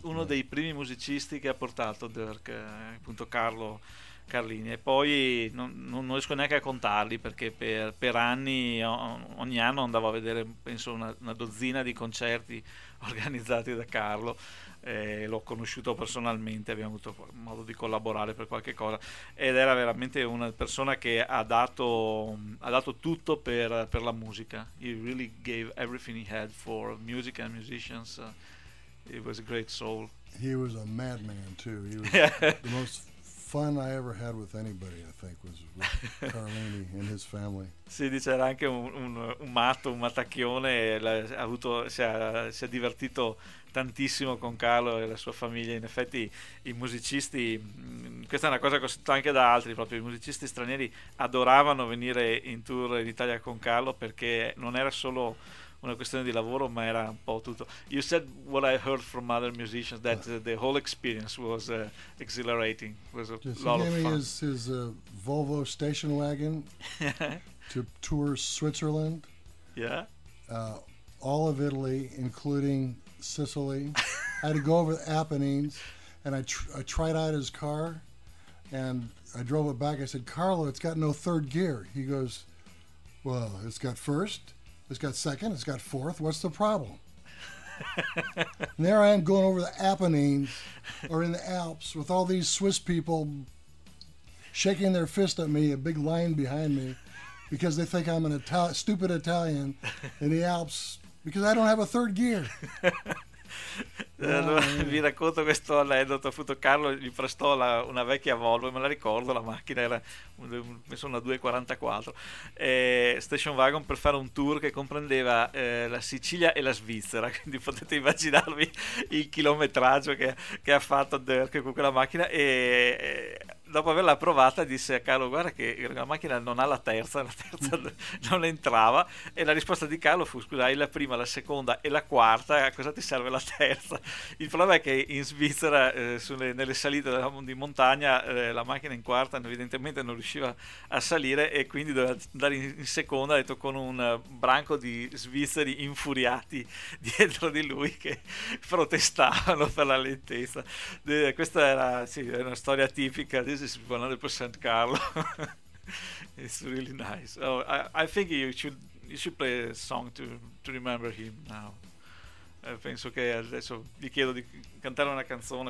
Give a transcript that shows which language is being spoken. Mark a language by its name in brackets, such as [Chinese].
[Italian] uno dei primi musicisti che ha portato Dirk, appunto Carlo Carlini. E poi non riesco neanche a contarli, perché per anni ogni anno andavo a vedere penso una dozzina di concerti organizzati da Carlo. L'ho conosciuto personalmente, abbiamo avuto modo di collaborare per qualche cosa, ed era veramente una persona che ha dato tutto per la musica. [English] He really gave everything he had for music and musicians. He was a great soul. He was a madman too. He was the most fun I ever had with anybody, I think, was with Carlini and his family. [Italian] Sì, dice, era anche un matto, un matacchione, si è divertito tantissimo con Carlo e la sua famiglia. In effetti i musicisti, questa è una cosa che ho sentito anche da altri, proprio i musicisti stranieri adoravano venire in tour in Italia con Carlo, perché non era solo una questione di lavoro ma era un po' tutto. [English] You said what I heard from other musicians, that the whole experience was exhilarating, was a Just lot he of fun. His Volvo station wagon to tour Switzerland, yeah, all of Italy including Sicily. I had to go over the Apennines and I tried out his car and I drove it back. I said, Carlo, it's got no third gear. He goes, well, it's got first, it's got second, it's got fourth, what's the problem? And there I am going over the Apennines or in the Alps with all these Swiss people shaking their fist at me, a big line behind me, because they think I'm an stupid Italian in the Alps because I don't have a third gear. [Italian] Allora, vi racconto questo aneddoto. Appunto, Carlo gli prestò una vecchia Volvo, me la ricordo, la macchina era una 244, station wagon, per fare un tour che comprendeva la Sicilia e la Svizzera, quindi potete immaginarvi il chilometraggio che ha fatto Dirk con quella macchina. E dopo averla provata disse a Carlo: guarda che la macchina non ha la terza non entrava. E la risposta di Carlo fu: scusa, hai la prima, la seconda e la quarta, a cosa ti serve la terza? Il problema è che in Svizzera nelle salite di montagna la macchina in quarta evidentemente non riusciva a salire, e quindi doveva andare in seconda, detto, con un branco di svizzeri infuriati dietro di lui che protestavano per la lentezza. Questa era, sì, una storia tipica. [English] This is 100% Carlo. It's really nice. Oh, I think you should play a song to remember him now. [Italian] Penso che adesso vi chiedo di cantare una canzone.